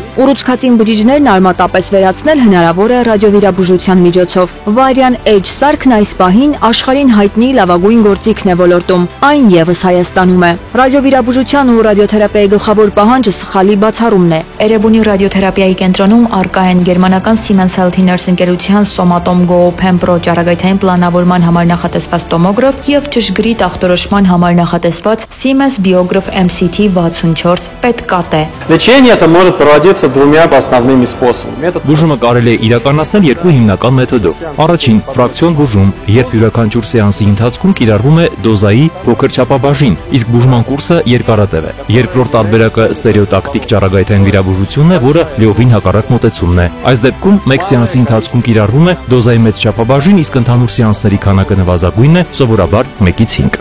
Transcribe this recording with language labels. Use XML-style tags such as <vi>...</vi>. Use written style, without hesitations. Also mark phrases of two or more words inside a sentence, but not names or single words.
<hy>Ուռուցքածին բջիջներն արմատապես վերացնել հնարավոր է ռադիովիրաբուժության միջոցով։ Varian Edge սարքն այս պահին աշխարհին հայտնի լավագույն գործիքն է ոլորտում, այն եւս Հայաստանում է։ Ռադիովիրաբուժության ու ռադիոթերապիայի գլխավոր պահանջը սխալի բացառումն է։ Էրեբունի ռադիոթերապիայի կենտրոնում առկա են գերմանական Siemens Healthineers ընկերության Somatom Go Pen Pro ճառագայթային պլանավորման համար նախատեսված տոմոգրաֆ եւ ճշգրիտ ախտորոշման համար նախատեսված Siemens Biograph MCT 64 PET-CT։</hy> <ru>Лечение это может проводиться двумя основными способами.</ru> <hy>Բուժումը կարելի է իրականացնել երկու հիմնական մեթոդով։ Առաջին՝ ֆրակցիոն բուժում, երբ յուրաքանչյուր սեանսի ընթացքում կիրառվում է դոզայի փոքր չափաբաժին, իսկ բուժման կուրսը երկարատև է։ Երկրորդ տարբերակը ստերեոտակտիկ ճառագայթային վիրաբուժությունն է, որը լիովին հակառակ մոտեցումն է։ Այս դեպքում մեկ սեանսի ընթացքում կիրառվում է դոզայի մեծ չափաբաժին, իսկ ընդհանուր սեանսների քանակը նվազագույնն է, սովորաբար 1-ից 5։</hy>